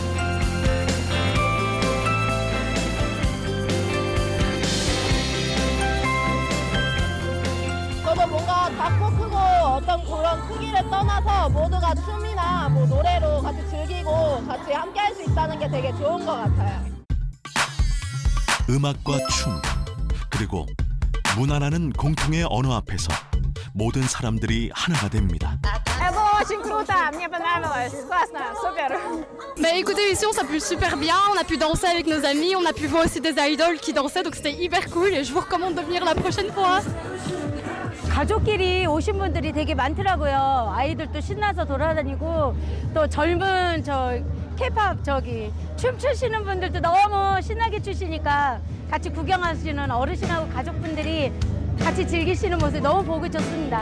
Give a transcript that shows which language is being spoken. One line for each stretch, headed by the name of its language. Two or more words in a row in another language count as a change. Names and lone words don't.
Korean: 저도 뭔가 작고 크고 어떤 그런 크기를 떠나서 모두가 춤이나 뭐 노래로 같이 즐기고 같이 함께 할 수 있다는 게 되게 좋은 것 같아요. 음악과 춤, 그리고 문화라는 공통의 언어 앞에서 모든 사람들이 하나가 됩니다.
French: Bah écoutez, ici on s'amuse super bien, on a pu danser avec nos amis, on a pu voir aussi des idoles qui dansaient, donc c'était hyper cool et je vous recommande de venir la prochaine fois.
Korean: 가족끼리 오신 분들이 되게 많더라고요. 아이들도 신나서 돌아다니고 또 젊은 K-팝 춤 추시는 분들도 너무 신나게 추시니까 같이 구경하시는 어르신하고 가족분들이 같이 즐기시는 모습이 너무 보기 좋습니다.